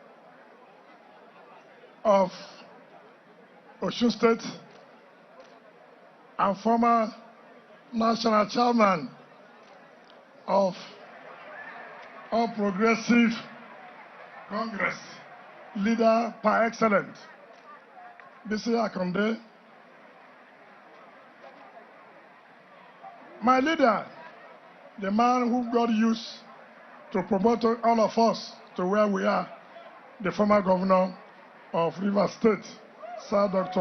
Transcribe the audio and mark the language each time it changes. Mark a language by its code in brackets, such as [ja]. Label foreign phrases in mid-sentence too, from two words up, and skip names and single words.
[en] of Osun State and former national chairman of All Progressive Congress, leader par excellence, Bisi Akonde. My leader, the man who God used to promote all of us to where we are, the former governor of River State, Sir Dr.